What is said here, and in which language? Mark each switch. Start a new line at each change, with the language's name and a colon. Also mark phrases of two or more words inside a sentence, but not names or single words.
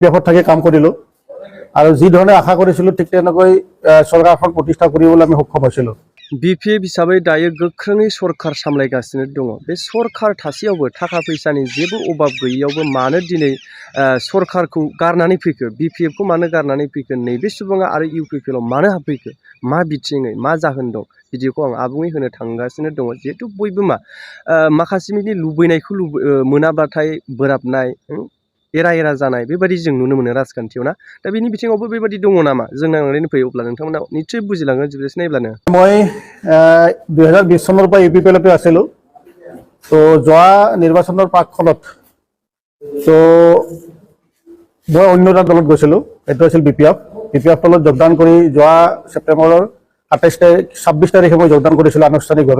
Assamese: পেশত থাকি কাম কৰিলোঁ আৰু যি ধৰণে আশা কৰিছিলোঁ ঠিক তেনেকৈ চৰকাৰখন প্ৰতিষ্ঠা কৰিবলৈ আমি সক্ষম হৈছিলোঁ।
Bodo: BPF हिसाबै दायो गोख्रोङै सरखार सामलायगासिनो दङ। बे सरखार थासेयावबो थाखा फैसानि जेबो अभाब गैयैयावबो मानो दिनै सरखारखौ गारनानै फैखो, BPF खौ मानो गारनानै फैखो, नैबे सुबुङा आरो UPPL आव मानो हाबफैखो, मा बिथिङै मा जाहोन दं, बिदिखौ आं आबुङै होनो थांगासिनो दङ। जिहेथु बयबो माखासेनि लुबैनायखौ मोनाब्लाथाय बोराबनाय, एरा एरा जानाय बेबायदि जों नुनो मोनो राजखान्थियाव ना। दा बेनि बिथिङावबो बेबायदि दङ नामा? जों नायनानै फैयो अब्ला नोंथांमोना निश्चय बुजिलांगोन जुदिस नायब्लानो।
Assamese: মই 2020 চনৰ পৰা UPPLতে আছিলোঁ। তো যোৱা নিৰ্বাচনৰ প্ৰাকখনত তো মই অন্য এটা দলত গৈছিলোঁ, এইটো আছিল BPF দলত যোগদান কৰি যোৱা ছেপ্টেম্বৰৰ 26 তাৰিখে মই যোগদান কৰিছিলোঁ আনুষ্ঠানিকভাৱে।